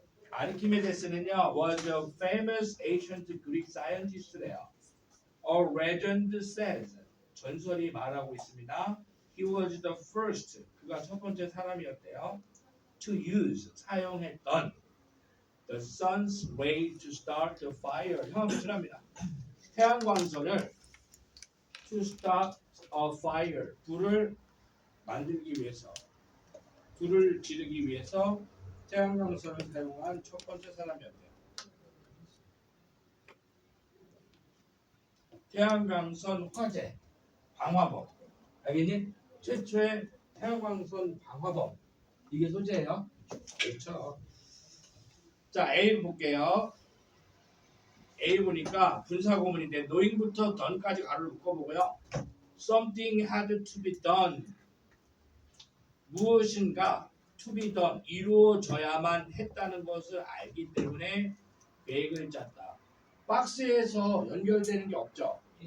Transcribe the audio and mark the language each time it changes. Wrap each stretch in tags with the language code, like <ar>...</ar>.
<en>아르키메데스는요, was a famous ancient Greek scientist래요. A legend says,</en> <ko>전설이 말하고 있습니다.</ko> <en>He was the first,</en> <ko>그가 첫 번째 사람이었대요.</ko> <en>To use,</en> <ko>사용했던</ko> <en>the sun's ray to start the fire.</en> <ko>형은 무슨합니다. 태양광선을</ko> <en>to start a fire,</en> <ko>불을 만들기 위해서, 불을 지르기 위해서 태양광선을 사용한 첫 번째 사람이었대요. 태양광선 화재, 방화범. 알겠니? 최초의 태양광선 방화범. 이게 소재예요. 그렇죠. 자, A 볼게요. A 보니까 분사구문인데 knowing부터 done까지 가로를 묶어보고요.</ko> <en>Something had to be done.</en> <ko>무엇인가</ko> <en>to be done</en> <ko>이루어져야만 했다는 것을 알기 때문에 계획을 짰다. 박스에서 연결되는 게 없죠.</ko>